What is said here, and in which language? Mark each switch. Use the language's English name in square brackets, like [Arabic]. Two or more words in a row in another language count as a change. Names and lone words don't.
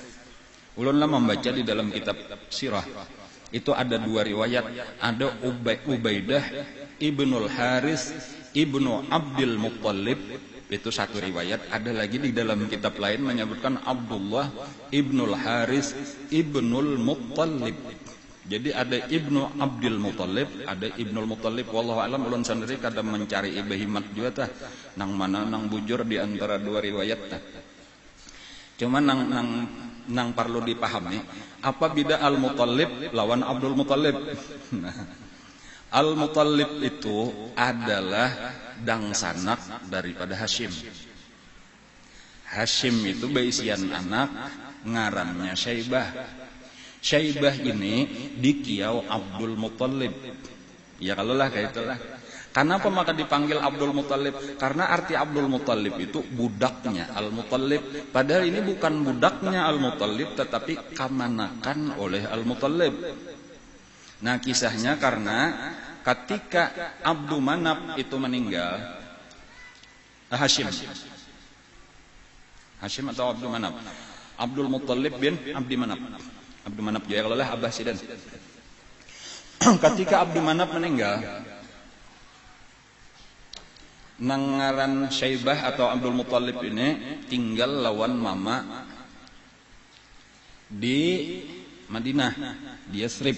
[Banjar] Ulunlah membaca di dalam kitab sirah. Itu ada 2 riwayat, ada Ubaidah Ibnul Haris Ibnu Abdul Muttalib, itu satu riwayat. [Indonesian] Ada lagi di dalam kitab lain menyebutkan Abdullah Ibnul Haris Ibnul Muttalib. Jadi ada Ibnu Abdul Muttalib, ada Ibnul Muttalib. [Arabic] والله أعلم, [Banjar] ulun sendiri kadang mencari ibahimat juga tah nang mana nang bujur di antara 2 riwayat tah. Cuma nang perlu dipahami apa beda Al-Muttalib lawan Abdul Muttalib. Al-Muttalib itu adalah dangsanak daripada Hashim. Hashim itu baisian anak, ngarannya Syaibah. Syaibah ini dikiau Abdul Muttalib. [Indonesian] Ya kalau lah kayak itulah. Kenapa maka dipanggil Abdul Muthalib? Karena arti Abdul Muthalib itu budaknya Al-Muthalib. Padahal ini bukan budaknya Al-Muthalib, tetapi kamanakan oleh Al-Muthalib. Nah, kisahnya karena ketika Abdul Manaf itu meninggal, Hashim atau Abdul Manaf, Abdul Muthalib bin Abdi Manaf. Abdul Manaf juga kalau lah Abbasidan. [Banjar] Ketika Abdul Manaf meninggal, nangaran Syaibah atau Abdul Muthalib ini tinggal lawan mama di Madinah, di Yathrib.